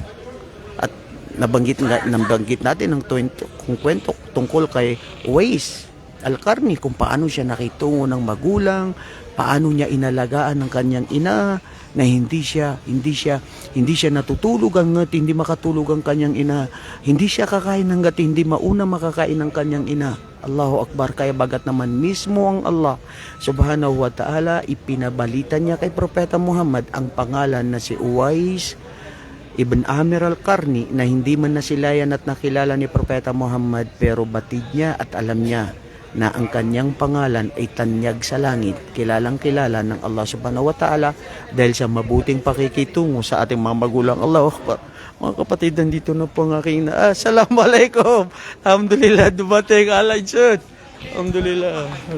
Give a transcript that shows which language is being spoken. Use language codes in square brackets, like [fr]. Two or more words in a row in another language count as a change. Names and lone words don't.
[tl] At nabanggit natin ng kwento tungkol kay Uwais Al-Qarni kung paano siya nakitungo ng magulang, paano niya inalagaan ng kanyang ina na hindi siya natutulog hangga't hindi makatulog ang kanyang ina, hindi siya kakain hangga't hindi mauna makakain ng kanyang ina. [ar] Allahu Akbar. [tl] Kaya bagat naman mismo ang [ar] Allah subhanahu wa ta'ala [tl] ipinabalita niya kay Propeta Muhammad ang pangalan na si Uwais Ibn Amir Al-Qarni na hindi man nasilayan at nakilala ni Propeta Muhammad, pero batid niya at alam niya na ang kanyang pangalan ay tanyag sa langit, kilalang kilala ng [ar] Allah subhanahu wa ta'ala [tl] dahil sa mabuting pakikitungo sa ating mga magulang. [ar] Allahu Akbar. [tl] Mga kapatid, nandito na po ang aking Assalamualaikum. [ar] Alhamdulillah, [tl] dumating alay sir. Alhamdulillah.